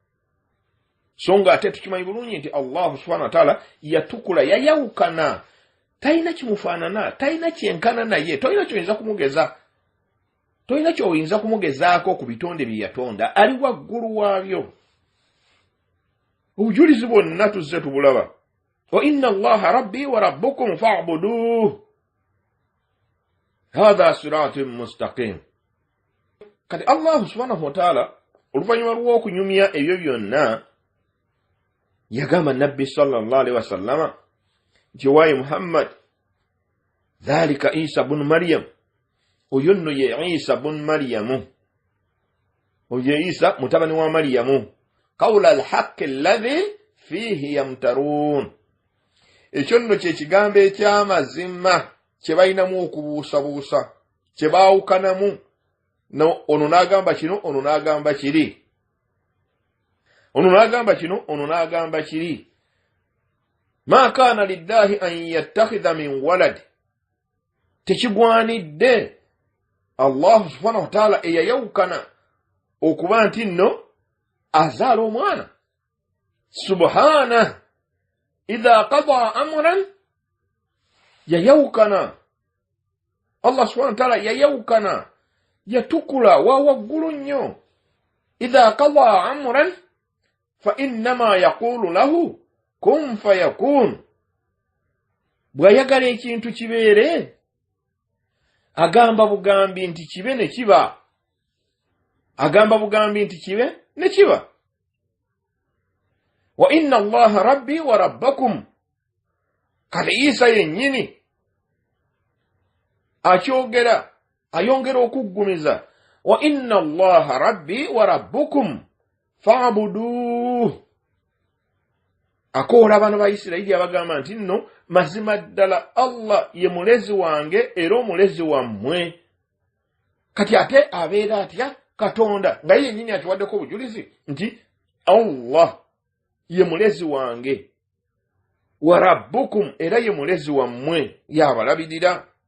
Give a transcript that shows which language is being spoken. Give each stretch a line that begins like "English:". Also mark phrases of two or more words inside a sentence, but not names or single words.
Ganda: songa ate tukimanyi bulungi nti
Arabic: الله سبحانه وتعالى
Ganda: yatukula yayawukana talina kimufaanana, talina kyenkana naye, tolina kyoyinza kumugeza, tolina kyoyinza kumugezaako ku bitonde bye yatonda, ali waggulu waabyo. Obujulizi bwonna tuzze tubulaba.
Arabic: وإن الله ربي وربكم فاعبدوه هذا صراط مستقيم.
Ganda: Kati
Arabic: الله سبحانه وتعالى
Ganda: oluvannyuma lw'okunyumya ebyo byonna yagamba nabbi
Arabic: صلى الله عليه وسلم
Ganda: nti waayi Muhammad
Arabic: ذلك عيسى ابن مريم,
Ganda: oyo nno ye Isa bun Maryamu, oyo Isa mutabani wa Maryamu,
Arabic: قول الحق الذي فيه يمترون.
Ganda: Ekyo nno kye kigambo eky'amazima kye balinamu okubuusabuusa, kye baawukanamu. No, ono n'agamba kino, ono n'agamba kiri. Ono n'agamba kino, ono n'agamba kiri.
Arabic: ما كان لله أن يتخذ من ولد.
Ganda: Tekigwanidde
Arabic: الله سبحانه وتعالى
Ganda: eyayawukana okuba nti nno azaala omwana.
Arabic: سبحانه إذا قضى أمرا yayawukana. الله سبحانه وتعالى
Ganda: yayawukana, yatukula wa waggulu nnyo.
Arabic: إذا قضى أمرا فإنما يقول له كن فيكون.
Ganda: Bw'ayagala ekintu kibeere agamba bugambi nti kibe ne kiba, agamba bugambi nti kibe ne kiba.
Arabic: وإن الله ربي وربكم.
Ganda: Kale Isa yennyini akyogera, ayongera okuggumiza,
Arabic: وإن الله ربي وربكم فاعبدوه.
Ganda: Akoola bano ba Isirayiri abagamba nti nno mazima ddala Allah ye mulezi wange era omulezi wammwe. Kati ate abeera atya Katonda nga yennyini akiwaddeko obujulizi nti Allah ye mulezi wange,
Arabic: وربكم
Ganda: era ye mulezi wammwe, yabalabirira.